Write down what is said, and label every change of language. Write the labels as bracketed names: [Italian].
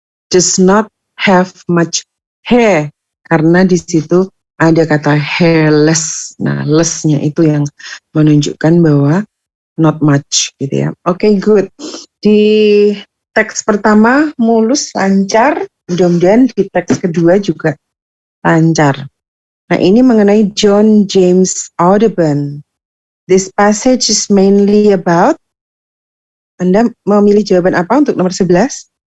[English] Does not have much hair, [Indonesian] karena di situ ada kata hairless. Nah, less-nya itu yang menunjukkan bahwa [English] not much, [Indonesian] gitu ya. [English] Okay, good. [Indonesian] Di teks pertama mulus, lancar. Mudah-mudahan di teks kedua juga lancar. Nah, ini mengenai John James Audubon. [English] This passage is mainly about. [Indonesian] Anda memilih jawaban apa untuk nomor 11?